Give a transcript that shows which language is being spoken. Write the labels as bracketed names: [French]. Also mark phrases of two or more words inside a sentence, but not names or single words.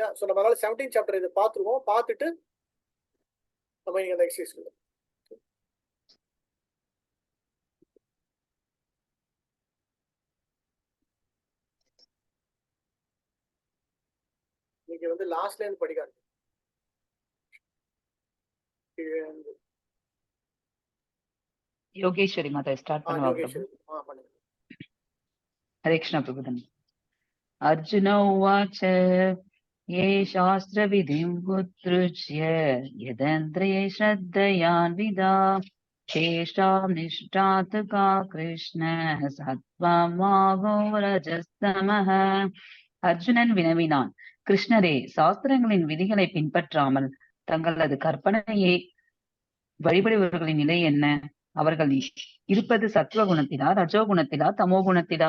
[Tamil] ஸோ நம்மளால 17th சாப்டர் இதை பார்த்துருவோம். பார்த்துட்டு நம்ம இங்க அந்த எக்ஸசைஸ் நீங்க வந்து லாஸ்ட்ல இருந்து படிக்காது. யோகேஸ்வரி மாதா ஸ்டார்ட் பண்ணுவாங்க. ஹரே கிருஷ்ண பிரபுதன். [Sanskrit] अर्जुन उवाच ये शास्त्रविधिं उत्सृज्य यदन्त्रिये श्रद्धयान्विदा शेषां निष्ठात् का कृष्ण सत्त्वमाहो रजस्तमः. [Tamil] அர்ஜுனன் வினவினான், கிருஷ்ணரே, சாஸ்திரங்களின் விதிகளை பின்பற்றாமல் தங்களது கற்பனையை வழிபடுபவர்களின் நிலை என்ன? அவர்கள் இருப்பது சத்துவ குணத்திலா, ரஜோ குணத்திலா, தமோ குணத்திலா?